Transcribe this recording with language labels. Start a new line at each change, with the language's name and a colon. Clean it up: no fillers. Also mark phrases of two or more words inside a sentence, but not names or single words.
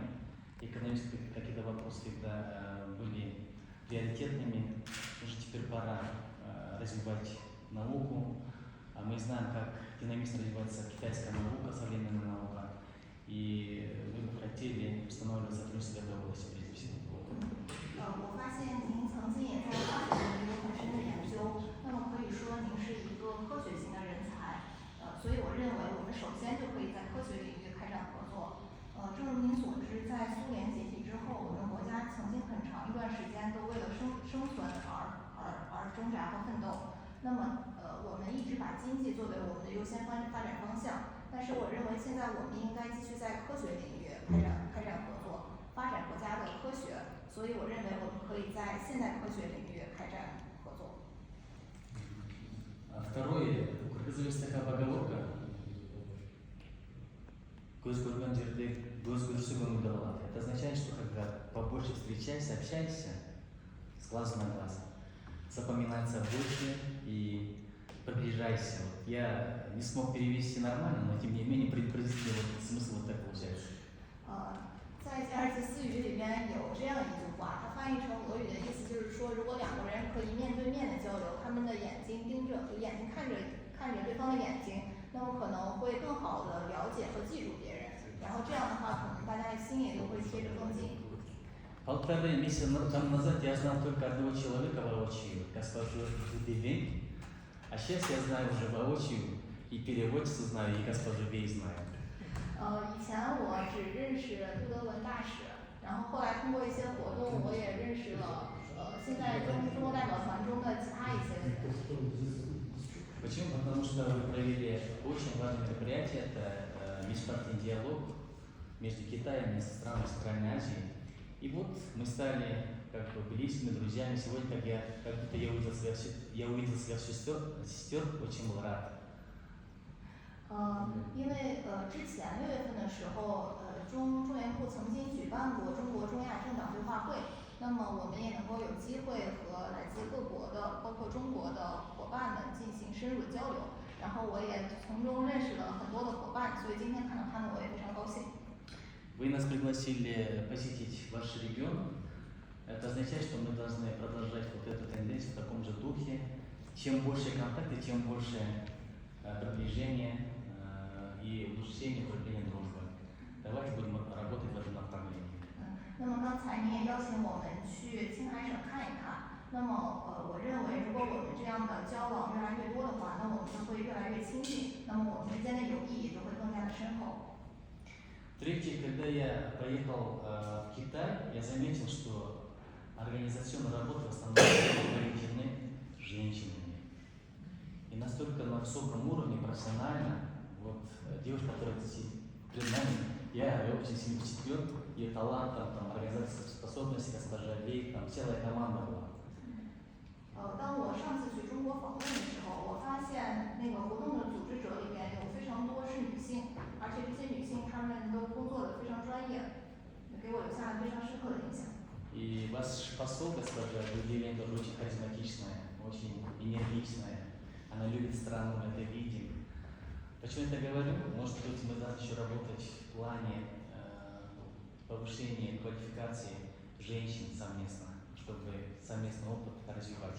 Russian: Экономические какие-то вопросы всегда были приоритетными. Уже теперь пора развивать науку. А мы знаем, как динамично развивается китайская наука, современная наука. И мы бы хотели устанавливать сотрудничество в этой области прежде всего.
Chinese: 我发现您曾经也在化学领域有很深的研究，那么可以说您是一个科学型的人才，所以我认为我们首先就可以在科学领域开展合作。正如您所知，在苏联解体之后，我们国家曾经很长一段时间都为了生存而挣扎和奋斗。那么我们一直把经济作为我们的优先发展方向，但是我认为现在我们应该继续在科学领域开展合作，发展国家的科学。所以我认为我们可以在现代科学领域开展合作。
Russian: Второе, у кыргызов есть такая поговорка:
Kyrgyz: «Көз көрген жерде көз көрсе көңіл болады».
Russian: Это означает, что когда побольше встречайся, общайся с глазу на глаз, запоминается больше и приближайся. Вот я не смог перевести нормально, но тем не менее приблизительно вот смысл вот так получается.
Chinese: 在吉尔吉斯语里边有这样一句话，它翻译成俄语的意思就是说，如果两个人可以面对面的交流，他们的眼睛看着对方的眼睛，那么可能会更好的了解和记住别人，然后这样的话，可能大家的心也就会贴着更近。
Russian: Полтора месяца тому назад я знал только одного человека воочию, госпожу Дубивин, а сейчас я знаю уже воочию, и переводчицу знаю, и госпожу Вей знаю.
Chinese: 以前我只认识杜德文大使，然后后来通过一些活动，我也认识了现在中国代表团中的其他一些人。
Russian: Почему? Потому что вы провели очень важное мероприятие, это межпартийный диалог между Китаем и странами Центральной Азии. И вот мы стали как бы близкими друзьями. Сегодня, как будто я увидел своих сестер, очень был рад.
Chinese: 因为之前6月份的时候，中研部曾经举办过中国中亚政党对话会，那么我们也能够有机会和来自各国的，包括中国的伙伴们进行深入的交流，然后我也从中认识了很多的伙伴，所以今天看到他们我也非常高兴。
Russian: Вы нас пригласили посетить ваш регион. Это означает, что мы должны продолжать вот эту тенденцию в таком же духе. Чем больше контакты, тем больше приближения и улучшения, укрепления дружбы. Давайте будем работать в этом направлении.
Chinese: 那么刚才您也邀请我们去青海省看一看，那么我认为如果我们这样的交往越来越多的话，那我们就会越来越亲近，那么我们之间的友谊也就会更加的深厚。
Russian: Третье, когда я поехал в Китай, я заметил, что организационные работы в основном проведены женщинами. на высоком уровне, профессионально. Вот девушка, которая сидит перед нами, я очень сильно впечатлен ее талантом, там, организационной способности, госпожа Лей, там целая команда была.
Chinese: 当我上次去中国访问的时候，我发现那个活动的组织者里面有非常多是女性，而且这些女性她们都工作的非常专业，给我留下了非常深刻的印象。
Russian: И ваш посол, госпожа Людмила, тоже очень харизматичная, очень энергичная. Она любит страну, мы это видим. Почему я это говорю? Может быть, мы должны еще работать в плане повышения квалификации женщин совместно, чтобы совместный опыт развивать.